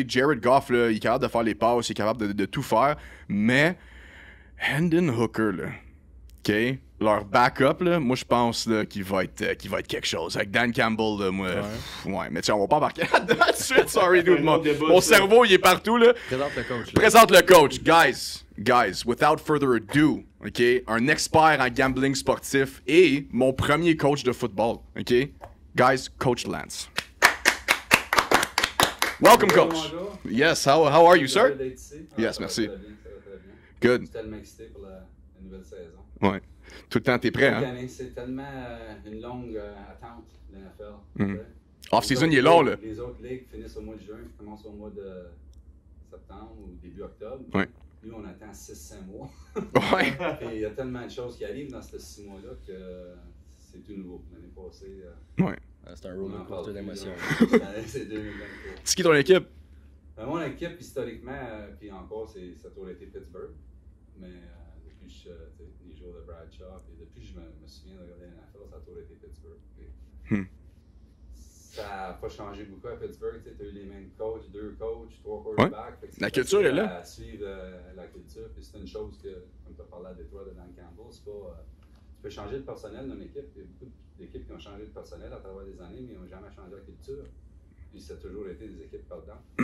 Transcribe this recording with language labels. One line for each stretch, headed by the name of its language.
French: Jared Goff, là, il est capable de faire les passes, il est capable de tout faire, mais Hendon Hooker, là, OK? Leur backup, là, moi, je pense qu'il va être quelque chose. Avec Dan Campbell, là, moi... Ouais, mais tiens, on va pas embarquer là-dedans tout de suite.
English: Sorry, dude.
French: Mon cerveau, il est partout, là. Présente le coach. Présente le coach.
English: Guys, without further ado, OK?
French: Un expert en gambling sportif et mon premier coach de football, OK? Guys, Coach Lance.
English: Welcome, coach. Yes, how are you, sir? Yes, merci. Good.
French: Je suis tellement excité pour la nouvelle saison. Ouais. Tout le temps, t'es prêt, hein? C'est tellement une longue attente, l'NFL. Off-season, il est long, là. Les autres ligues finissent au mois de juin, puis commencent au mois de septembre ou début octobre. Ouais. Nous, on attend 6-5 mois. Ouais. Et il y a tellement de choses qui arrivent dans ces 6 mois-là que c'est tout nouveau. L'année passée, Ouais. C'est un roller coaster d'émotions. C'est 2023. C'est qui ton équipe? Mon équipe, historiquement, puis encore, ça a toujours été Pittsburgh. Mais depuis les jours de Bradshaw, puis depuis que je me souviens de regarder la NFL, ça a toujours été Pittsburgh. Ça n'a pas changé beaucoup à Pittsburgh. Tu as eu les mêmes coachs, 2 coachs, 3 quarterbacks. La culture est là. À suivre la culture. Puis c'est une chose que, comme tu as parlé à Détroit de Dan Campbell, c'est pas. Tu peux changer le personnel d'une équipe. Il y a beaucoup d'équipes qui ont changé le personnel à travers des années, mais ils n'ont jamais changé la culture. Puis ça a toujours été des équipes perdantes.